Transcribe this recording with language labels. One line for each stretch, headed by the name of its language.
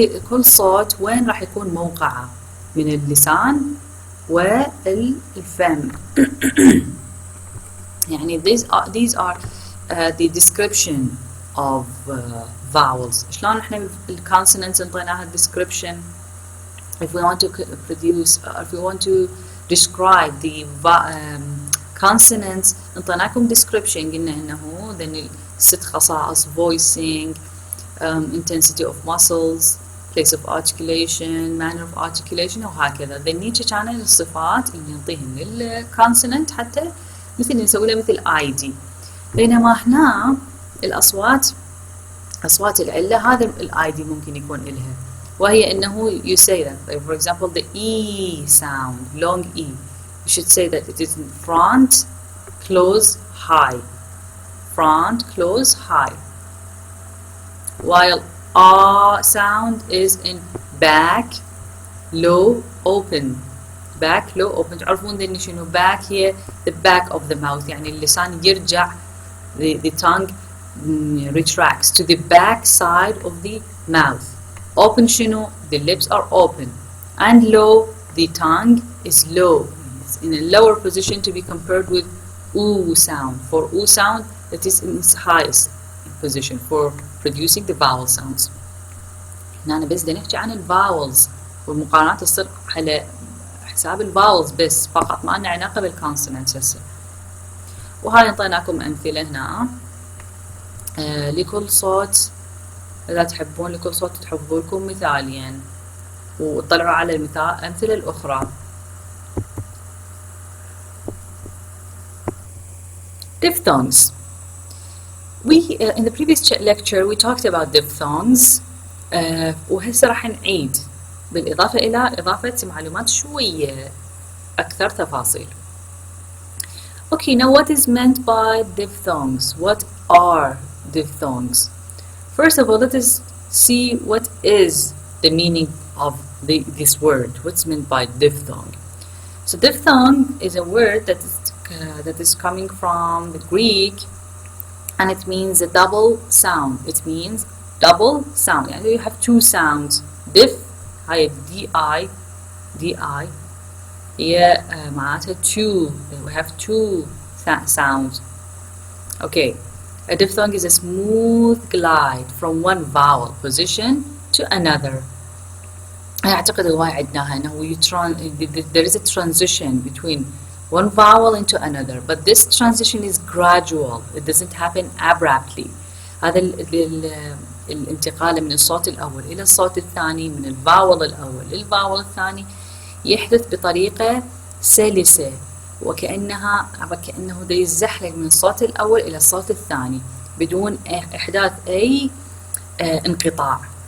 Arabic: كل صوت وين راح يكون موقعه من اللسان والفم.
English: يعني these are the description of vowels.
Arabic: شلون احنا الكونسونانتس انطيناها
English: description if we want to produce, if we want to describe the consonants, انطيناكم description
Arabic: قلنا انه
English: then 6 خصائص: voicing, intensity of muscles, place of articulation, manner of articulation وهكذا.
Arabic: then نيجي كان الصفات اللي نعطيهن للكونسوننت حتى مثل نسوي له مثل ID. بينما هنا الأصوات، أصوات العلة، هذا الID ممكن يكون إلها، وهي إنه
English: you say that for example the E sound, long E, you should say that it is in front, close, high, front, close, high, while R sound is in back, low, open, back, low, open.
Arabic: تعرفون إن شنو
English: back هي the back of the mouth،
Arabic: يعني اللسان يرجع،
English: the tongue retracts to the back side of the mouth. Open شنو the lips are open, and low the tongue is low, it's in a lower position to be compared with oo sound. For oo sound it is in its highest position for producing the vowel sounds.
Arabic: هنا أنا بس بدي نحكي عن الفاولز، والمقارنات تصير على حساب الفاولز بس فقط، ما لنا علاقة بالكونسونانتس هسه. وهاي انطيناكم أمثلة هنا لكل صوت، إذا تحبون لكل صوت تحفظوا لكم مثالين وتطلعوا على الأمثلة الأخرى.
English: Diphthongs. We in the previous lecture we talked about diphthongs،
Arabic: وهسه راح نعيد بالإضافة إلى إضافة معلومات شوية أكثر تفاصيل.
English: Okay, now what is meant by diphthongs? What are diphthongs? First of all, let us see what is the meaning of this word. What's meant by diphthong? So diphthong is a word that is coming from the Greek, and it means a double sound. It means double sound. And you have two sounds.
Arabic: Diph, هاي di هي معناتها two.
English: We have two sounds. Okay, a diphthong is a smooth glide from one vowel position to another.
Arabic: أعتقد الواي عدناها إنه
English: there is a transition between one vowel into another, but this transition is gradual. It doesn't happen abruptly.
Arabic: هذا الانتقال من الصوت الأول إلى الصوت الثاني، من الفاول الأول للفاول الثاني، يحدث بطريقة سلسة، وكأنه يزحلق من الصوت الأول إلى الصوت الثاني بدون إحداث أي انقطاع.